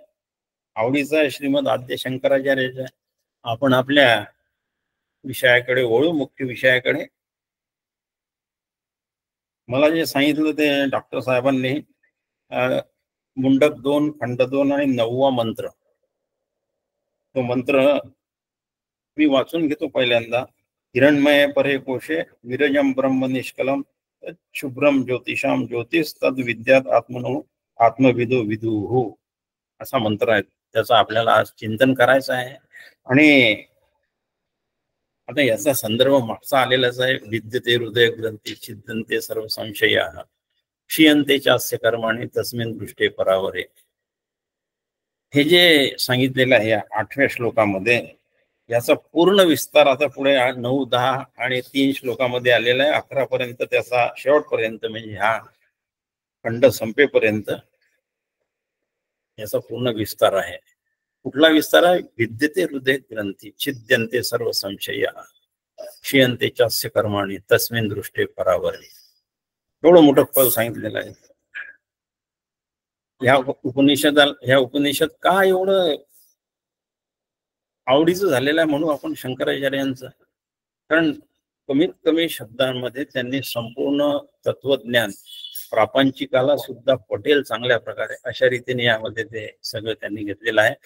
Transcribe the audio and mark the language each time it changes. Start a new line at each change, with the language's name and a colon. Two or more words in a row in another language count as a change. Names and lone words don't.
Marathi: आवडीचा आहे श्रीमद आद्य शंकराचार्याचा. आपण आपल्या विषयाकडे वळू, मुख्य विषयाकडे. मला जे सांगितलं ते डॉक्टर साहेबांनी मुंडक 2 खंड 2 आणि 9वा मंत्र, तो मंत्र मी वाचून घेतो पहिल्यांदा.
Sanskrit: हिरण्मय परे कोशे विरजम ब्रह्म निष्कलम शुभ्रम ज्योतिषाम ज्योतिष तद विद्यात आत्मनो आत्मविदो विदुः,
Marathi: असा मंत्र आहे. त्याचं आपल्याला आज चिंतन करायचं आहे. आणि आता याचा संदर्भ मागचा आलेलाच आहे.
Sanskrit: विद्यते हृदय ग्रंथी छिद्यन्ते सर्व संशयाः क्षीयन्ते चास्य कर्माणि तस्मिन् दृष्टे परावरे.
Marathi: हे जे सांगितलेलं आहे 8व्या श्लोकामध्ये, याचा पूर्ण विस्तार आता पुढे 9, 10 आणि 3 श्लोकामध्ये आलेला आहे. 11 पर्यंत त्याचा शेवटपर्यंत, म्हणजे हा खंड संपेपर्यंत याचा पूर्ण विस्तार आहे. कुठला विस्तार आहे?
Sanskrit: विद्यते हृदय ग्रंथी छिद्यन्ते सर्व संशयाः क्षीयन्ते चास्य कर्माणि तस्मिन् दृष्टे परावरे.
Marathi: एवढं मोठं फल सांगितलेलं आहे. ह्या उपनिषद का एवढं आवडीचं झालेलं आहे म्हणून आपण शंकराचार्यांचं, कारण कमीत कमी शब्दांमध्ये त्यांनी संपूर्ण तत्वज्ञान प्रापंचिकाला सुद्धा पटेल चांगल्या प्रकारे, अशा रीतीने यामध्ये ते सगळं त्यांनी घेतलेलं आहे.